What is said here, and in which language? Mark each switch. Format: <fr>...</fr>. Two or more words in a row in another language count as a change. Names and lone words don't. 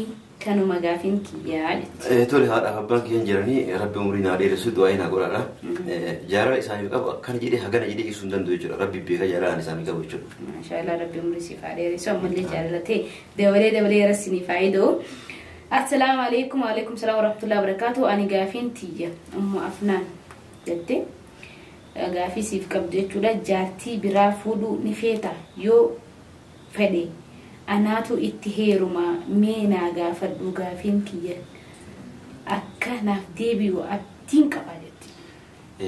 <om>Kanuma gaafin kiyyaa jechuudha. Tole haadha abbaan kiyyan jiranii rabbi umrii naa dheeressu du'aa hin godhaadha. Jaalala isaaniif qabu akkana jedhee hagana jedhee ibsuu hin danda'u jechuudha. Rabbi beeka jaalalaan isaanii qabu jechuudha. Maashaallah rabbi umrii siif haa dheeressu ammallee jaalalatee dabalee rassinii faayidoo.</om> <ar>السلام عليكم وعليكم السلام ورحمة الله وبركاته.</ar> <om>Ani gaafin tiyya ummu afnaan jettee gaafii siif qabdu jechuudha. Jaartii biraa fuudhuu ni feeta yoo fedhe. Anaatu itti heeruma mee naa gaafadhu gaafin kiyya akka naaf deebi'u abdiin qaba jetti.</om>